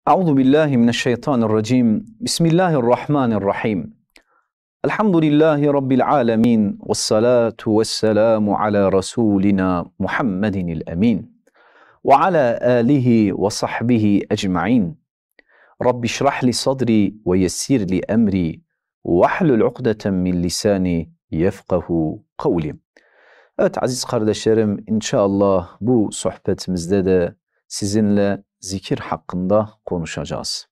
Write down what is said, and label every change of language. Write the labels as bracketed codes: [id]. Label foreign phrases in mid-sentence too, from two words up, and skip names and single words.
[ar] أعوذ بالله من الشيطان الرجيم. بسم الله الرحمن الرحيم. الحمد لله رب العالمين. والصلاة والسلام على رسولنا محمد الأمين. وعلى آله وصحبه أجمعين. رب اشرح لي صدري ويسر لي أمري واحلل عقدة من لساني يفقهوا قولي. [tr] Evet aziz kardeşlerim, inşallah bu sohbetimizde de sizinle zikir hakkında konuşacağız.